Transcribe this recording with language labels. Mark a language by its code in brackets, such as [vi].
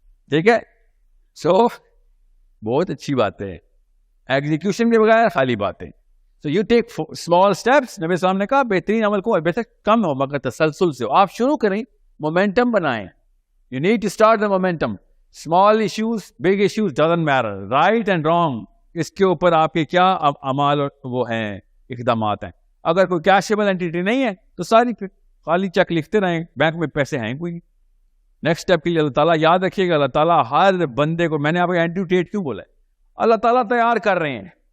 [ur] ٹھیک ہے, سو بہت اچھی بات ہے. ایگزیکیوشن کے بغیر خالی باتیں. [en] So you take small steps. [ur] نبی صاحب نے کہا بہترین عمل کو بے شک کم ہو مگر تسلسل سے ہو. آپ شروع کریں, مومنٹم بنائیں. [en] You need to start the momentum. Small issues, big issues doesn't matter. Right and wrong. [ur] اس کے اوپر آپ کے کیا اعمال وہ ہیں, اقدامات ہیں. اگر کوئی کیشیبل اینٹیٹی نہیں ہے تو ساری پھر خالی چیک لکھتے رہیں, بینک میں پیسے ہیں کوئی. نیکسٹ اسٹیپ کے لیے اللہ تعالیٰ یاد رکھیے گا, اللہ تعالیٰ ہر بندے کو, میں نے آپ کو اینٹیٹیٹ کیوں بولا ہے, اللہ تعالیٰ تیار کر رہے ہیں.